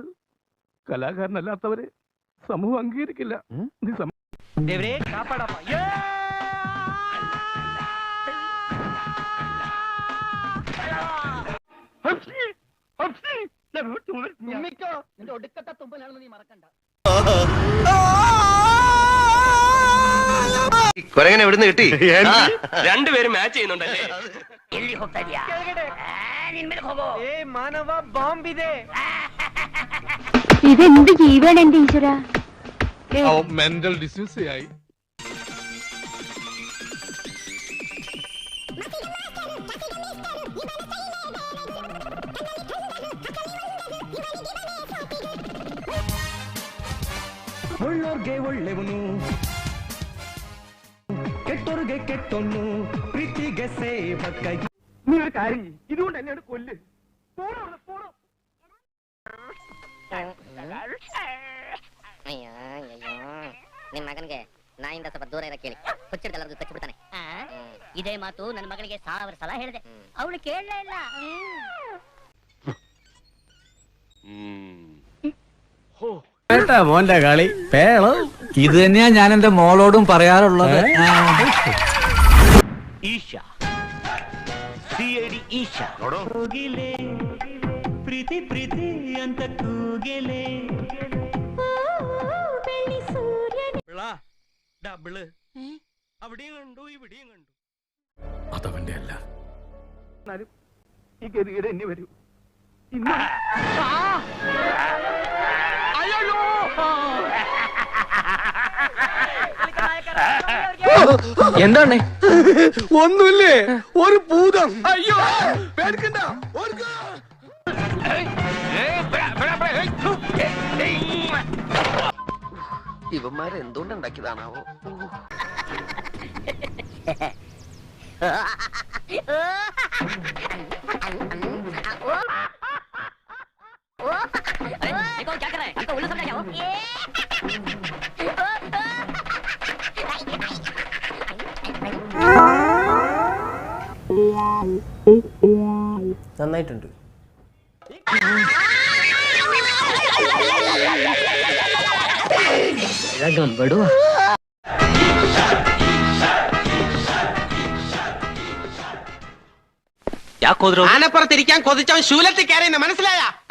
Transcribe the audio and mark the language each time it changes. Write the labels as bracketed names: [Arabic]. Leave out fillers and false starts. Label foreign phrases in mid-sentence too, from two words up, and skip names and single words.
[Malayalam] കലാകാരനല്ലാത്തവരെ സമൂഹം അംഗീകരിക്കില്ല. [Kannada] ದೇವ್ರೇ ಕಾಪಾಡಪ್ಪ. [Malayalam] നിന്റെ ഒടുക്കത്തെ തുമ്പലാണെന്ന് നീ മറക്കണ്ട. കൊരങ്ങനെ എവിടുന്ന് കിട്ടി? രണ്ടുപേരും മാച്ച് ചെയ്യുന്നുണ്ടല്ലേ? [Kannada] ಎಲ್ಲಿ ಹೋಗ್ತಾ ಇದೀಯಾ? ನಿನ್ ಮೇಲೆ ಹೋಗೋ. ಏ ಮಾನವ, ಬಾಂಬ್ ಇದೆ. [Malayalam] ഇതെന്ത് ജീവനാണ് എന്റെ ഈശ്വര. മെന്റൽ ഡിസീസ് ആയി. [Kannada] ಒಳ್ಳೋರ್ಗೆ ಒಳ್ಳೆವನು, ಕೆಟ್ಟೋರ್ಗೆ ಕೆಟ್ಟೊನ್ನು ಪ್ರೀತಿಗೆ ಸೇವಕ. [Malayalam] നീ ഒരു കാര്യം ചെയ്യ്. ഇതുകൊണ്ട് എന്നെയാണ് കൊല്ല്. [Kannada] ನಿಮ್ ಮಗನಿಗೆ ನಾಯಿಂದ ಸ್ವಲ್ಪ ದೂರ ಇರಕ್ಕೆ ಹೇಳಿ. ಹುಚ್ಚಿಡ್ದಲ್ಲದು ಕಚ್ಚಿಬಿಡ್ತಾನೆ. ಇದೇ ಮಾತು ನನ್ನ ಮಗಳಿಗೆ 1000 ಸಲ ಹೇಳಿದೆ. ಅವಳು ಕೇಳಲೇ ಇಲ್ಲ. [Malayalam] മോന്റെ കളി പേള്. ഇത് തന്നെയാ ഞാൻ എന്റെ മോളോടും പറയാറുള്ളത്. ഈശ സിഐഡി ഈശ. [Kannada] ಪ್ರೀತಿ ಪ್ರೀತಿ ಅಂತ ಕೂಗೆಲೆ [Malayalam] ഡബിള് അവിടെയും കണ്ടു ഇവിടെയും കണ്ടു. അതവന്റെ അല്ല. എന്നാലും ഈ ഗതികേട് എന്നെ വരൂ. ഇന്ന് എന്താണ്? ഒന്നുമില്ലേ, ഒരു ഭൂതം. അയ്യോ പേടിക്കണ്ട, ഓടിക്കോ. ഇവന്മാരെന്തുകൊണ്ടുണ്ടാക്കിയതാണാവോ? [Hindi] क्या कर रहा है? हमको उल्लू समझा क्या हो? [Malayalam] നന്നായിട്ടുണ്ട്. ആനപ്പുറത്തിരിക്കാൻ കൊതിച്ചവൻ ശൂലത്തിൽ കയറിയെന്ന് മനസ്സിലായ?